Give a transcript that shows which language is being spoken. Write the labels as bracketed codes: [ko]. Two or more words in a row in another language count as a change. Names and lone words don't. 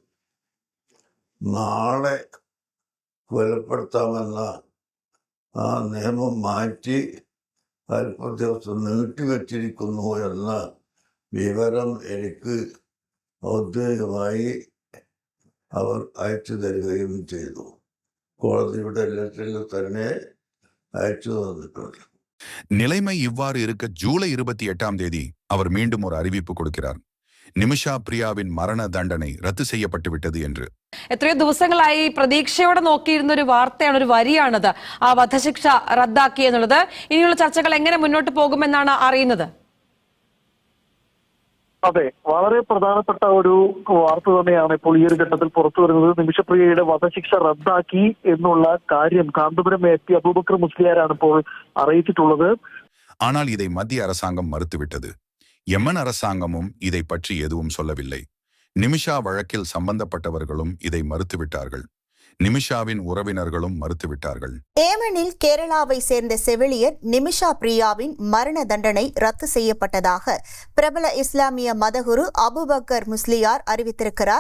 [ml] നാളെ കൊലപ്പെടുത്താമെന്ന ആ നിയമം മാറ്റി അല്പ ദിവസം നീട്ടിവെച്ചിരിക്കുന്നു എന്ന വിവരം എനിക്ക് ഔദ്യോഗികമായി അവർ അയച്ചു തരികയും ചെയ്തു. കോടതിയുടെ ലെറ്ററിൽ തന്നെ അയച്ചു തന്നിട്ടുണ്ട്. [ta] நிலைமை இவ்வாறு இருக்க ஜூலை 28ஆம் தேதி அவர் மீண்டும் ஒரு அறிவிப்பு கொடுக்கிறார். நிமிஷா பிரியாவின் மரண தண்டனை ரத்து செய்யப்பட்டு விட்டது என்று. [ml] എത്രയോ ദിവസങ്ങളായി പ്രതീക്ഷയോടെ നോക്കിയിരുന്ന ഒരു വാർത്തയാണ്, ഒരു വരിയാണത്. ആ വധശിക്ഷ റദ്ദാക്കി എന്നുള്ളത്. ഇനിയുള്ള ചർച്ചകൾ എങ്ങനെ മുന്നോട്ട് പോകുമെന്നാണ് അറിയുന്നത്? അതെ, വളരെ പ്രധാനപ്പെട്ട ഒരു വാർത്ത തന്നെയാണ് ഇപ്പോൾ ഈ ഒരു ഘട്ടത്തിൽ പുറത്തു വരുന്നത്. നിമിഷപ്രിയയുടെ വധശിക്ഷ റദ്ദാക്കി എന്നുള്ള കാര്യം കാന്തപുരം എപി അബൂബക്കർ മുസ്ലിയാരാണ് ഇപ്പോൾ അറിയിച്ചിട്ടുള്ളത്. [ta] ஆனால் இதை மத்திய அரசாங்கம் மறுத்துவிட்டது. யமன் அரசாங்கமும் இதை பற்றி எதுவும் சொல்லவில்லை. நிமிஷா வழக்கில் சம்பந்தப்பட்டவர்களும் இதை மறுத்துவிட்டார்கள். நிமிஷாவின் உறவினர்களும் மறுத்துவிட்டார்கள். ஏமனில் கேரளாவை சேர்ந்த செவிலியர் நிமிஷா பிரியாவின் மரண தண்டனை ரத்து செய்யப்பட்டதாக பிரபல இஸ்லாமிய மதகுரு அபுபக்கர் முஸ்லியார் அறிவித்திருக்கிறார்.